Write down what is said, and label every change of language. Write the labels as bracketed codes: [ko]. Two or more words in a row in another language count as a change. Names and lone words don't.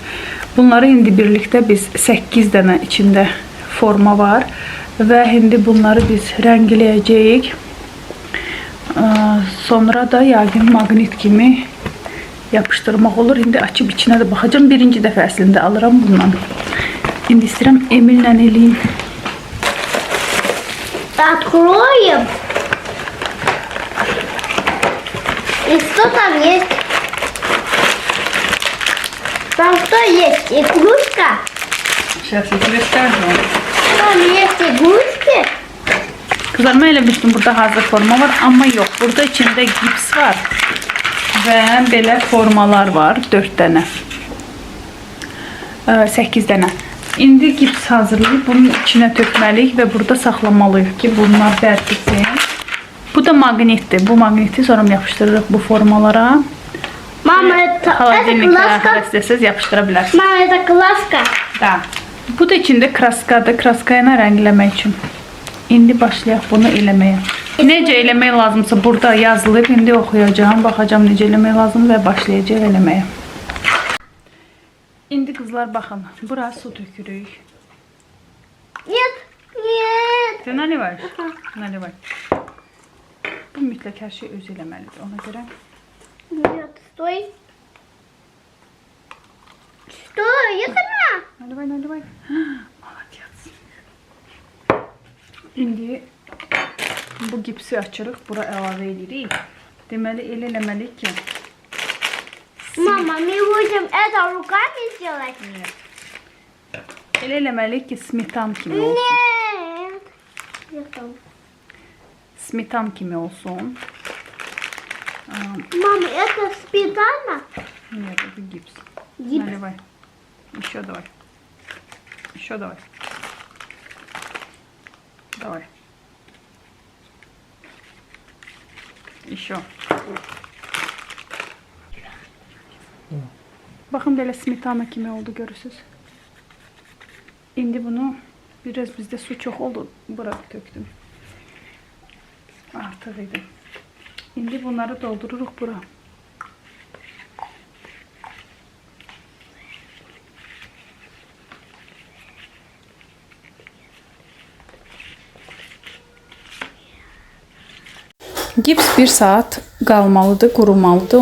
[az] Bunları indi birlikdə biz 8 dənə içində forma var və indi bunları biz rəngləyəcəyik. Sonra da yəqin maqnit kimi yapışdırmaq olur. İndi açıb içinə də baxacağım. Birinci dəfə əslində alıram bundan. İndi istəyirəm Emillə eləyim. [ru] Откроем. И что там есть? Там что есть? Игрушка? Сейчас я тебе скажу. Там есть игрушки? [az] Kızlar, mən elə bildim burada hazır forma var, amma yox. Burada içində gips var və belə formalar var, 4 dənə, 8 dənə. İndi gips hazırlayıb bunun içinə tökməliyik və burada saxlamalıyıq ki, bunlar bərkisin. Bu da maqnitdir. Bu maqniti sonra yapışdırırıq bu formalara. [ru] Mama, это [az] Холодильnikə istəsəz yapışdıra bilərsiniz. [ru] Mama, это краска. [az] Da. Bu da içində kraskadır. Kraskayla rəngləmək üçün. İndi başlayaq bunu eləməyə. Necə eləmək lazımsa burada yazılıb. İndi oxuyacağım, baxacağım necə eləmək lazım və başlayacaq eləməyə. İndi qızlar baxın, bura su tökürük. [ru] Нет, нет. Ты наливаешь? Наливай. [az] Bu mütləq hər şey özü eləməlidir. Ona görə [ru] Нет, стой. Стой, я сама. naливay, naливay. Молодец. [az] İndi bu gipsi açırıq, bura əlavə edirik. Deməli elə eləməliyik ki, [ru] Мама, мы будем это руками сделать? [az] elə eləməliyik ki, smetan kimi olsun. [ru] Нет. Я там. [az] Smetan kimi olsun. [ru] Мама, это сметана? Нет, это гипс. Гипс. Наливай. Еще давай. Еще давай. Давай. Еще. [az] Bakın böyle smetana kimi oldu görürsünüz. İndi bunu biraz bizde su çok oldu. Bura töktüm. Artık idi. İndi bunları doldururuq bura. Gips 1 saat qalmalıdır, qurumalıdır.